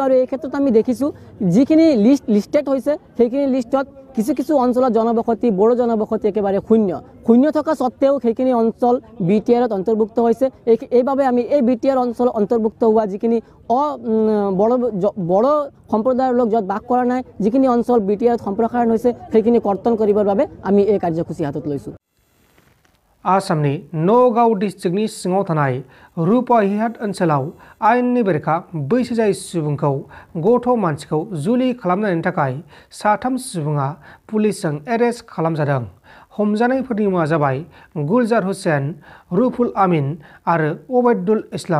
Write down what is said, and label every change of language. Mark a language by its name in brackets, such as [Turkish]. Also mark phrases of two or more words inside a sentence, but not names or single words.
[Assamese] আৰু এই ক্ষেত্ৰত আমি দেখিছোঁ যিখিনি লিষ্টেড হৈছে সেইখিনি লিষ্টত কিছু অঞ্চলত জনবসতি বড়ো জনবসতি একেবাৰে শূন্য থকা সত্ত্বেও সেইখিনি অঞ্চল বিটিআৰত অন্তৰ্ভুক্ত হৈছে। এইভাবে আমি এই বিটিআৰ অঞ্চল অন্তৰ্ভুক্ত হোৱা যিখিনি বড়ো সম্প্ৰদায়ৰ লোক য'ত বাস কৰা নাই যিখিনি অঞ্চল বিটিআৰত সম্প্ৰসাৰণ হৈছে সেইখিনি কৰ্তন কৰিবৰ বাবে আমি এই কাৰ্যসূচী হাতত লৈছোঁ। [Bodo] आसामनि नगाव डिस्ट्रिक्टनि सिङाव थानाय रुपाहिहाट ओनसोलाव आयेननि बेरेखा बैसो जायै सुबुंखौ गथ' मानसिखौ जुलि खालामनायनि थाखाय 3 सुबुङा पुलिसजों एरेस्ट खालामजादों। हमजानायफोरनि मुङा जाबाय गुलजार हुसैन, रुफुल आमिन आरो अबैदुल इस्लाम।